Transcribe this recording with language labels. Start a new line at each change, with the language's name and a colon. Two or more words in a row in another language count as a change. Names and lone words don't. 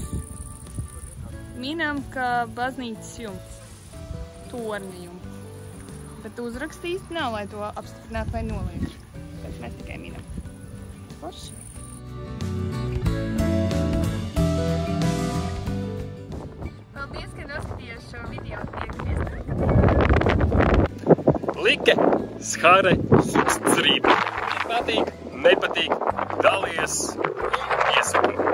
Latvian: Minam, ka baznīcas jumts. Torņa jumts. Bet uzraksta īsti nav, lai to apstiprinātu vai noliektu. Tāpēc mēs tikai minam. Forši. Paldies, ka noskatījās šo video.
English: Like, share, subscribe.
Latvian: Patīk, nepatīk, dalies, iesaka.